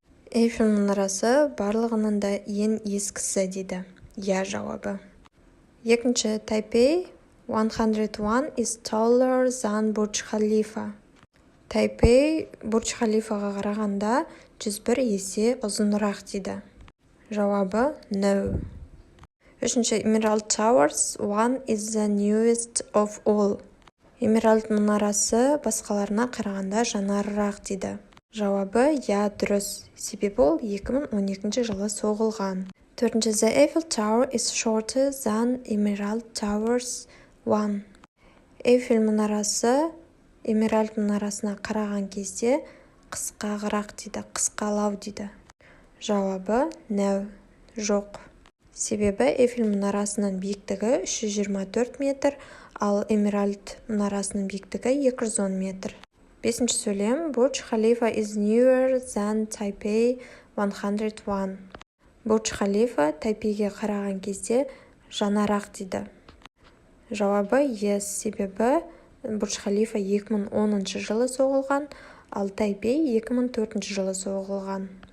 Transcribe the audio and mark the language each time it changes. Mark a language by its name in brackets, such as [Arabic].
[Kazakh] Эйфель мұнарасы барлығынан да ең ескісі дейді. Я жауабы. Екінші, [English] Taipei 101 is taller than Burj Khalifa. [Kazakh] Taipei Бурдж Халифаға қарағанда 101 есе ұзынырақ дейді. Жауабы no. Үшінші, [English] Emerald Towers 1 is the newest of all. [Kazakh] Эмеральд мұнарасы басқаларына қарағанда жаңарырақ дейді. Жауабы я дұрыс. Себебі ол 2012 жылы соғылған. Төртінші, [English] The Eiffel Tower is shorter than Emerald Towers 1. [Kazakh] Эйфель мұнарасы Эмеральд мұнарасына қараған кезде қысқағырақ дейді, қысқалау дейді. Жауабы no, жоқ. Себебі Эйфель мұнарасының биіктігі 324 метр, ал Эмеральд мұнарасының биіктігі 210 метр. Бесінші сөйлем. [English] Бурдж Халифа is newer than Taipei 101. [Kazakh] Бурдж Халифа Тайпейге қараған кезде жанарақ дейді. Жауабы yes, себебі Бурдж Халифа 2010 жылы соғылған, ал Тайпей 2004 жылы соғылған.